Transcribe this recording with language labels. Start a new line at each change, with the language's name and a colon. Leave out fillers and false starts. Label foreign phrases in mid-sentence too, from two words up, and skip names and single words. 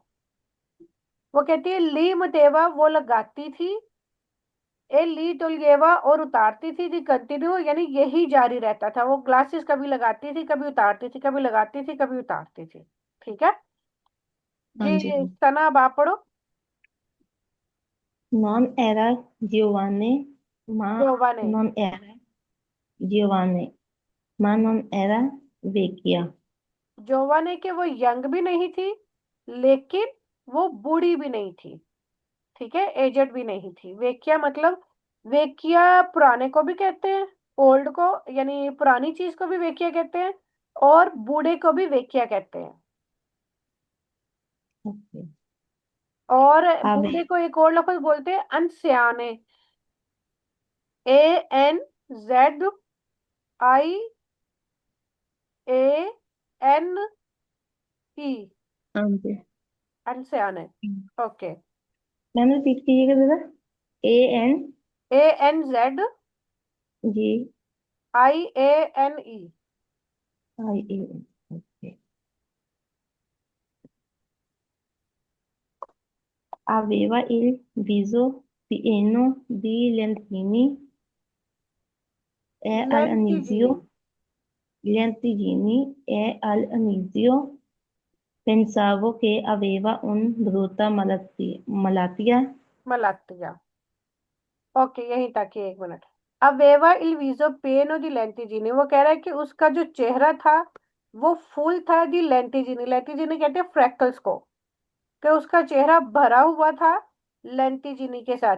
Hindi: वो कहती है
Italian: li metteva
Hindi: वो लगाती थी,
Italian: e li toglieva
Hindi: और उतारती थी,
Italian: di continuo
Hindi: यानी यही जारी रहता था। वो ग्लासेस कभी लगाती थी कभी उतारती थी, कभी लगाती थी कभी उतारती थी। ठीक है हाँ जी। जी। सना अब आप पढ़ो।
Italian: Non era giovane, ma जोवाने। non era giovane, ma non era vecchia.
Hindi: जोवाने के वो यंग भी नहीं थी, लेकिन वो बूढ़ी भी नहीं थी। ठीक है, एजेड भी नहीं थी। वेकिया मतलब, वेकिया पुराने को भी कहते हैं, ओल्ड को यानी पुरानी चीज को भी वेकिया कहते हैं, और बूढ़े को भी वेकिया कहते हैं। Ok. और बूढ़े Ave, को एक और लफ्ज बोलते हैं अनसियाने।
Italian: ANZIANE।
Hindi: हाँ जी। अनसियाने। ओके। मैम रिपीट कीजिएगा जरा। A N G
Italian: ANZIANE। I A N. Ok. Aveva il viso pieno di lentini e लेंटिजिनी। all'inizio pensavo che aveva un brutta malattia.
Hindi: मलातिया। ओके, यहीं तक ही, एक मिनट।
Italian: aveva il viso pieno di lentiggini,
Hindi: वो कह रहा है कि उसका जो चेहरा था वो फूल था
Italian: di lentiggini.
Hindi: लेंटिजिनी कहते हैं फ्रैकल्स को, कि उसका चेहरा भरा हुआ था लेंटिजिनी के साथ।